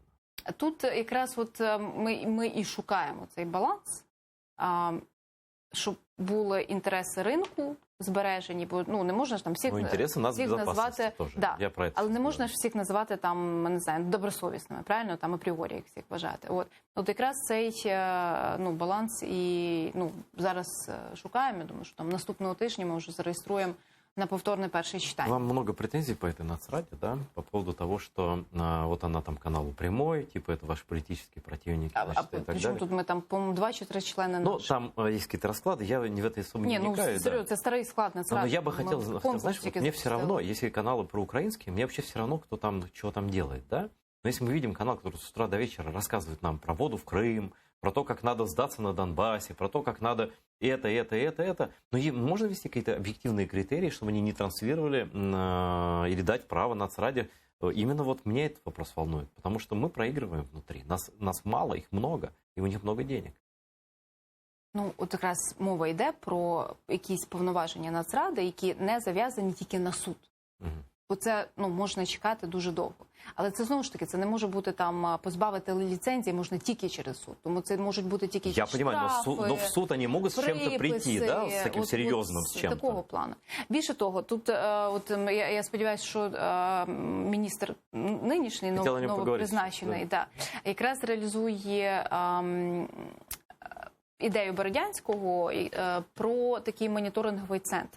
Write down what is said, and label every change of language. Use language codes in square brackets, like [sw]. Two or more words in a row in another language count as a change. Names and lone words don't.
[uk] Тут якраз от ми і шукаємо цей баланс, щоб були інтереси ринку збережені, бо не можна ж там всіх назвати, але не можна ж всіх називати там, не знаю, добросовісними, правильно, там апріорі їх всіх вважати. От якраз цей баланс і зараз шукаємо. Я думаю, що там наступного тижня ми вже зареєструємо на повторне перше читання. [ru] Вам много претензий по этой Нацраде, да? По поводу того, что вот она там каналу прямой, типа это ваши политические противники, значит, и так причем далее. Тут мы там, по-моему, 2 чи 3 члена наши. Там есть какие-то расклады, я не в этой особо не вникаю. Серьезно, это старый склад Нацрады. Но я бы хотел, знаешь, вот мне все равно, если каналы проукраинские, мне вообще все равно, кто там, чего там делает, да? Но если мы видим канал, который с утра до вечера рассказывает нам про воду в Крым, про то, как надо сдаться на Донбассе, про то, как надо это. Но можно ввести какие-то объективные критерии, чтобы они не транслировали или дать право Нацраде. Именно вот меня этот вопрос волнует, потому что мы проигрываем внутри. Нас мало, их много, и у них много денег. [uk] От якраз мова йде про якісь повноваження Нацради, які не зав'язані тільки на суд. Бо це можна чекати дуже довго. Але це, знову ж таки, це не може бути там позбавити ліцензії можна тільки через суд. Тому це можуть бути тільки штрафи, [ru] но в суд они могут с чем-то прийти, да, [uk] з таким серйозним, з чим-то. Такого плану. Більше того, тут, я сподіваюся, що міністр нинішній, новопризначений, якраз реалізує ідею Бородянського про такий моніторинговий центр.